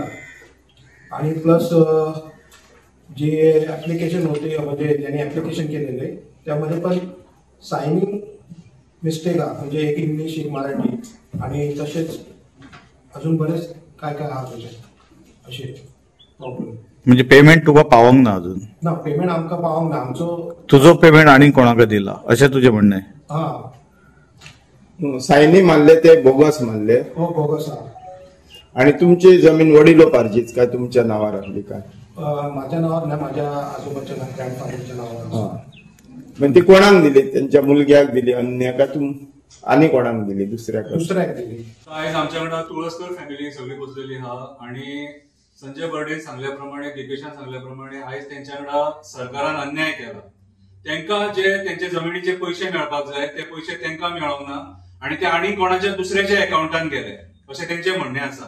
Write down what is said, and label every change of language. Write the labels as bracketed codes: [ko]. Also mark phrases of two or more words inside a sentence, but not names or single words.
[mr] आणि प्लस जे ॲप्लिकेशन होते म्हणजे ज्यांनी ॲप्लिकेशन केलेले त्यामध्ये पण [en] signing mistake [mr] आहे, म्हणजे एक इंग्लिश एक मराठी आणि तसेच अजून बरेच काय काय हा त्याच्यात असे प्रॉब्लेम। [kok] म्हणजे पेमेंट तुका पावोंक ना अजून ना, पेमेंट आमकां पावोंक ना, आमचो तुजो पेमेंट आनी कोणाक दिला अशें तुजें म्हणणें? हा सायनी मारले ते बोगस मारले हो बोगस हा। [mr] आणि तुमची जमीन वडिलोपार्जीत काय तुमच्या नावावर आसली काय? माझ्या नावावर नाही, माझ्या आजोबाच्या ग्रँडफादरच्या नावावर. [kok] पण ती कोणाक दिली? त्यांच्या मुलग्याक दिली अन्य का आणि कोणाक दिली? दुसऱ्याक दिली. आयज आमच्या वांगडा तुळसकर फॅमिली सगळी बसलेली आहा आणि संजय बर्डे सांगल्याप्रमाणे, दिपेशान सांगल्याप्रमाणे आयज त्यांच्या वांगडा सरकारान अन्याय केला. त्यांना जे त्यांचे जमिनीचे पैसे मेळपाक जाय ते पैसे त्यांना मेळोंक ना आणि ते आनी कोणाच्या दुसऱ्याच्या अकाउंटान गेले असे त्यांचे म्हणणे आसा.